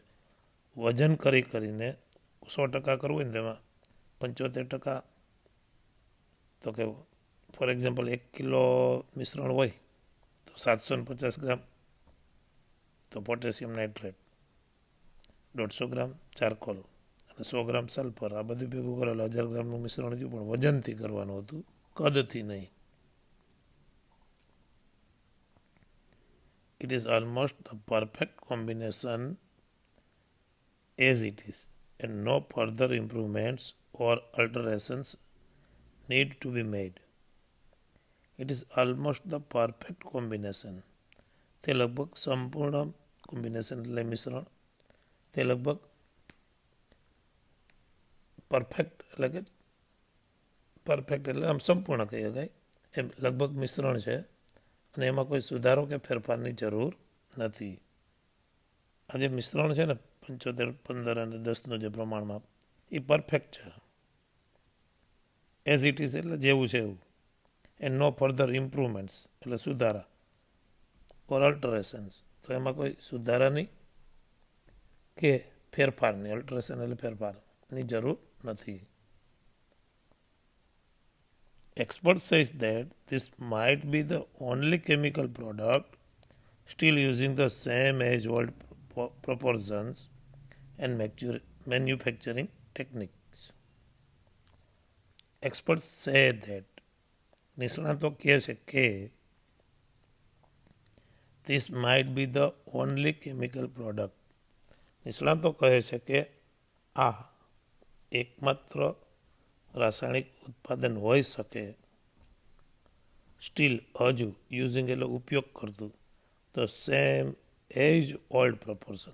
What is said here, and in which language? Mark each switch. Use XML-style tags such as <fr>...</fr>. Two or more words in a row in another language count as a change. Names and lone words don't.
<gu>વજન કરીને 100% કરવું હોય ને, તેમાં 75%, તો કે</gu> <en>for example</en> <gu>1 કિલો મિશ્રણ હોય તો 750 ગ્રામ તો પોટેશિયમ નાઇટ્રેટ, 150 ગ્રામ ચારકોલ અને 100 ગ્રામ સલ્ફર. આ બધું ભેગું કરેલું 1000 ગ્રામનું મિશ્રણ હતું, પણ વજનથી કરવાનું હતું, કદથી નહીં.</gu> <en>It is almost the perfect combination as it is, and no further improvements or alterations need to be made. It is almost the perfect combination.</en> <gu>તે લગભગ સંપૂર્ણ કોમ્બિનેશન એટલે મિશ્રણ, તે લગભગ પરફેક્ટ એટલે આમ સંપૂર્ણ કહી શકાય એમ લગભગ મિશ્રણ છે, અને એમાં કોઈ સુધારો કે ફેરફારની જરૂર નથી. આ જે મિશ્રણ છે ને, 75, 15 અને 10નું જે પ્રમાણમાં, એ પરફેક્ટ છે.</gu> <en>as it is</en> <gu>એટલે જેવું છે એવું.</gu> <en>and no further improvements</en> <gu>એટલે સુધારા,</gu> <en>or alterations</en> <gu>તો એમાં કોઈ સુધારાની કે ફેરફારની, અલ્ટરેશન એટલે ફેરફારની જરૂર નથી.</gu> <en>Expert says that this might be the only chemical product still using the same age-old proportions and manufacturing techniques. Experts say that,</en> <gu>નિષ્ણાતો કહે છે કે,</gu> <en>this might be the only chemical product.</en> <gu>નિષ્ણાતો કહે છે કે આ એકમાત્ર રાસાયણિક ઉત્પાદન હોઈ શકે, સ્ટીલ હજુ, યુઝિંગ એટલે ઉપયોગ કરતું,</gu> <en>the same age old proportion.</en>